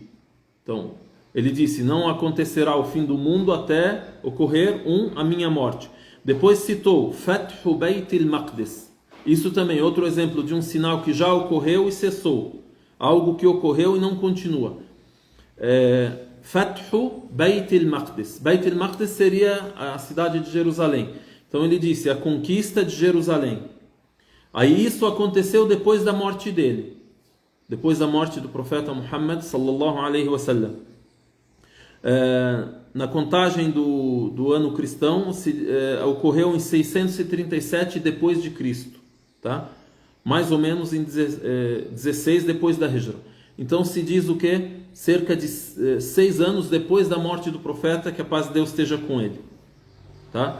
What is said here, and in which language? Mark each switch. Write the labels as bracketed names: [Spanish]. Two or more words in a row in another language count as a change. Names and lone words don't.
[Portuguese] Então, ele disse: não acontecerá o fim do mundo até ocorrer a minha morte. Depois citou [Arabic] فتح بيت المقدس. [Portuguese] Isso também é outro exemplo de um sinal que já ocorreu e cessou. Algo que ocorreu e não continua. [Arabic] فتح بيت المقدس. [Portuguese] Bayt al-Maqdis seria a cidade de Jerusalém. Então ele disse: a conquista de Jerusalém. Aí isso aconteceu depois da morte dele. Depois da morte do profeta Muhammad [Arabic] صلى الله عليه وسلم. [Portuguese] Na contagem do ano cristão, ocorreu em 637 depois de Cristo, tá? Mais ou menos em 16 depois da Hijra. Então se diz o que? Cerca de 6 anos depois da morte do profeta, que a paz de Deus esteja com ele, tá?